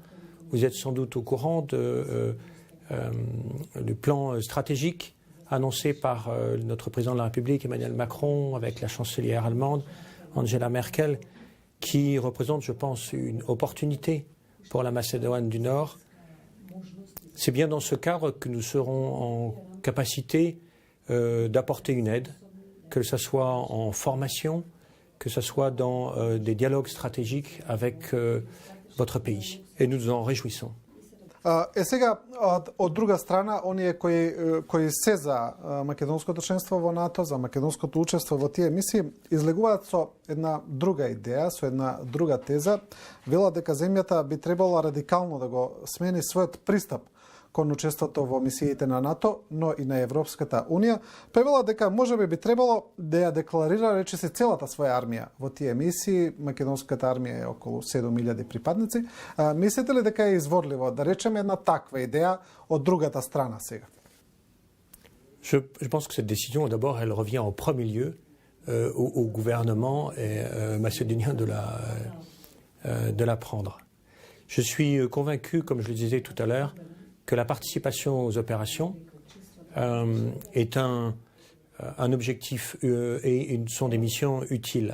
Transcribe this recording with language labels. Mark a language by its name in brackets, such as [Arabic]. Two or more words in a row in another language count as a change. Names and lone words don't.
[French] Vous êtes sans doute au courant du plan stratégique annoncé par notre président de la République, Emmanuel Macron, avec la chancelière allemande, Angela Merkel, qui représente, je pense, une opportunité pour la Macédoine du Nord. C'est bien dans ce cadre que nous serons en capacité d'apporter une aide, que ce soit en formation, que ce soit dans des dialogues stratégiques avec votre pays. Et nous nous en réjouissons. [Macedonian] Сега, од друга страна, оние кои се за македонското членство во НАТО, за македонското учество во тие мисии, излегуваат со една друга идеја, со една друга теза. Велат дека земјата би требало радикално да го смени својот пристап кон учеството во мисиите на НАТО, но и на Европската Унија, превела дека можеби би требало да ја декларира речиси целата своја армија во тие мисии. Македонската армија е околу 7000 припадници. Мислите ли дека е изворливо да речеме една таква идеја од другата страна сега? [French] Je pense que cette décision, d'abord, elle revient en premier lieu au gouvernement macédonien de la prendre. Je suis convaincu, comme je le disais tout à l'heure, que la participation aux opérations est un objectif et sont des missions utiles.